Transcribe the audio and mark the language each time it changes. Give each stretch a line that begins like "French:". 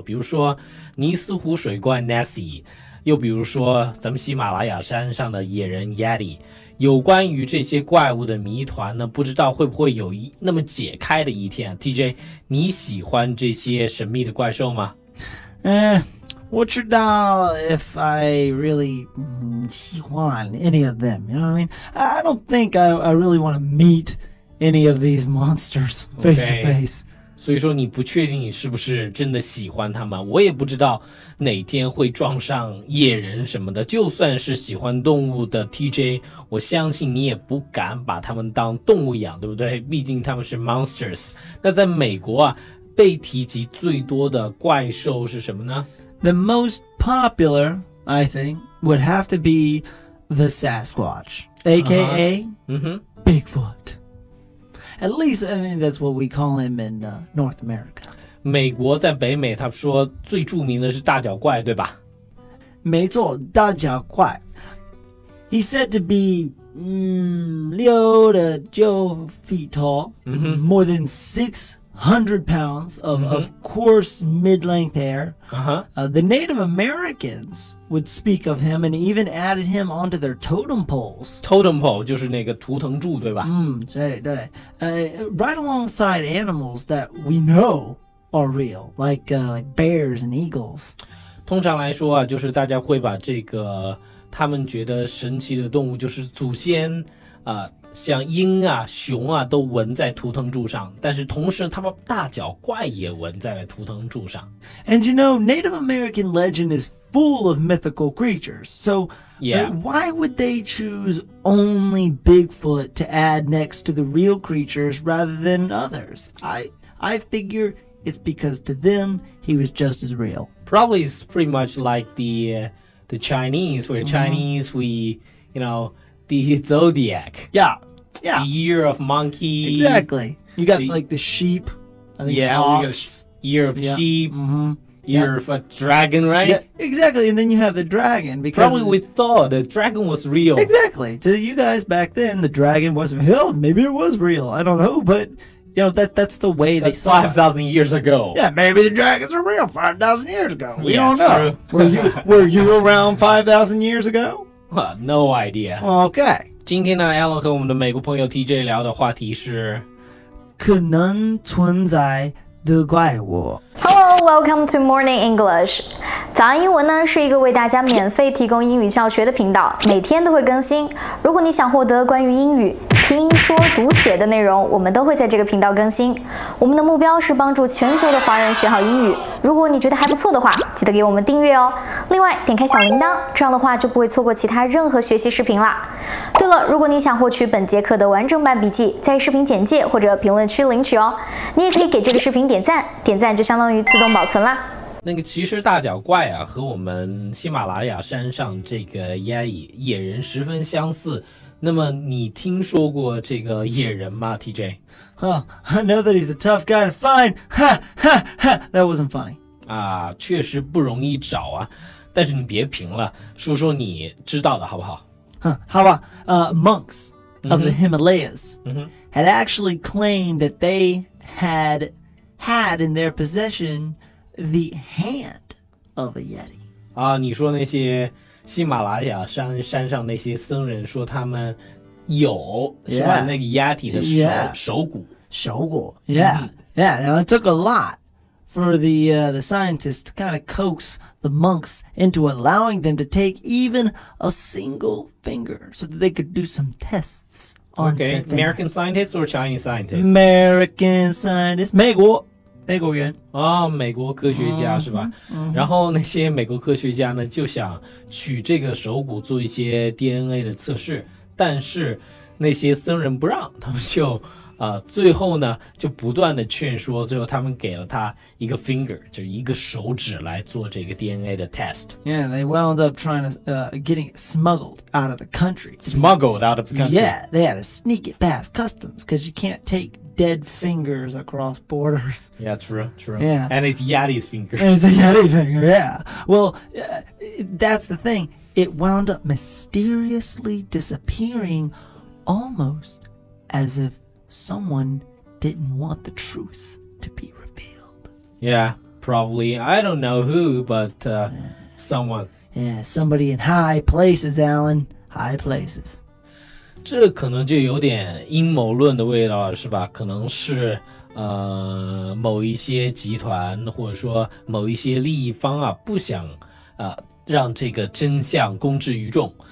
Chinese: 比如说尼斯湖水怪 Nessie， 又比如说咱们喜马拉雅山上的野人 Yeti。有关于这些怪物的谜团呢，不知道会不会有那么解开的一天。 TJ， 你喜欢这些神秘的怪兽吗？我知道
English: if I really
Chinese: 喜欢
English: any of them, you know what I mean? I don't think I really want to meet any of these monsters face to face.
Chinese: 所以说你不确定你是不是真的喜欢他们，我也不知道哪天会撞上野人什么的。就算是喜欢动物的 TJ， 我相信你也不敢把他们当动物养，对不对？毕竟他们是 monsters。那在美国啊，被提及最多的怪兽是什么呢？
English: The most popular, I think, would have to be the Sasquatch, aka Bigfoot.At least, I mean, that's what we call him in North America.
Chinese: 美国在北美，他说最著名的是大脚怪，对吧？没错，大脚怪。
English: He's said to be 6 to 9 feet tall, more than 600 pounds of coarse mid-length hair. The Native Americans would speak of him and even added him onto their totem poles.
Chinese: Totem pole 就是那个图腾柱，对吧？对。
English: Right alongside animals that we know are real, like bears and eagles.
Chinese: 通常来说啊，就是大家会把这个他们觉得神奇的动物，就是祖先像鹰啊、熊啊都纹在图腾柱上，但是同时他们大脚怪也纹在了图腾柱上。
English: And you know, Native American legend is full of mythical creatures. So why would they choose only Bigfoot to add next to the real creatures rather than others? I figure it's because to them he was just as real. Probably it's pretty much like the Chinese, where Chinese we, the zodiac. Yeah. The year of monkey. Exactly. You got like the sheep. We got year of sheep. Year of a dragon, right? Yeah, exactly. And then you have the dragon because probably we thought the dragon was real. Exactly. To you guys back then, the dragon wasn't real. Maybe it was real. I don't know, but that's the way they saw it. 5,000 years ago. Yeah, maybe the dragons were real 5,000 years ago. We Yeah, don't know. Were you around 5,000 years ago? No idea. Okay.
Chinese: 今天呢 Alan 和我们的美国朋友 TJ 聊的话题是可能存在的怪物。
English: Hello, welcome to Morning English.
Chinese: 早安英文呢是一个为大家免费提供英语教学的频道，每天都会更新。如果你想获得关于英语听说读写的内容，我们都会在这个频道更新。我们的目标是帮助全球的华人学好英语。如果你觉得还不错的话，记得给我们订阅哦。另外，点开小铃铛，这样的话就不会错过其他任何学习视频啦。对了，如果你想获取本节课的完整版笔记，在视频简介或者评论区领取哦。你也可以给这个视频点赞，点赞就相当于自动保存啦。那个其实大脚怪啊，和我们喜马拉雅山上这个野人十分相似。那么你听说过这个野人吗 ，TJ？
English: I know that he's a tough guy to find. Ha ha ha! That wasn't funny.
Chinese: 啊，确实不容易找啊。但是你别评了，说说你知道的好不好？好吧。
English: Monks of the Himalayas had actually claimed that they had in their possession the hand of a Yeti.
Chinese: 啊，你说那些喜马拉雅山上那些僧人说他们有是吧？那个 Yeti 的手骨。
English: Yeah. Now it took a lot for the scientists to kind of coax the monks into allowing them to take even a single finger so that they could do some tests on Okay, American scientists or Chinese scientists? American scientists.
Chinese: 美国人啊，美国科学家是吧？然后那些美国科学家呢，就想取这个手骨做一些 DNA 的测试，但是那些僧人不让，他们就最后呢就不断的劝说，最后他们给了他一个 finger， 就是一个手指来做这个 DNA 的 test.
English: Yeah, they wound up trying to getting it smuggled out of the country. Smuggled out of the country. Yeah, they had to sneak it past customs because you can't take dead fingers across borders. Yeah, true. Yeah. And it's Yadi's finger. It's a Yeti finger, yeah. Well, that's the thing. It wound up mysteriously disappearing almost as if someone didn't want the truth to be revealed. Yeah, probably. I don't know who, but someone. Yeah, somebody in high places, Alan. High places.
Chinese: 这可能就有点阴谋论的味道了，是吧？可能是某一些集团或者说某一些利益方啊，不想让这个真相公之于众。